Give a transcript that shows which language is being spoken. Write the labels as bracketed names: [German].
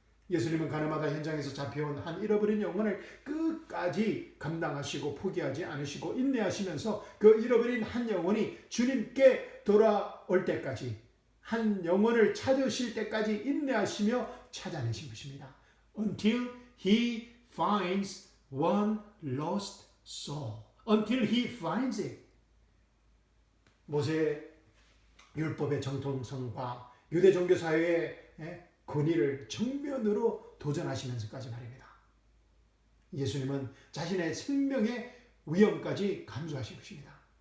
[Korean] 예수님은 가나마다 현장에서 잡혀온 한 잃어버린 영혼을 끝까지 감당하시고 포기하지 않으시고 인내하시면서 그 잃어버린 한 영혼이 주님께 돌아올 때까지, 한 영혼을 찾으실 때까지 인내하시며 찾아내신 것입니다. [English] Until he finds one lost soul. Until he finds it. [Korean] 모세 율법의 정통성과 유대 종교 사회의 권위를 정면으로 도전하시면서까지 말입니다. 예수님은 자신의 생명의 위험까지 감수하신 것입니다.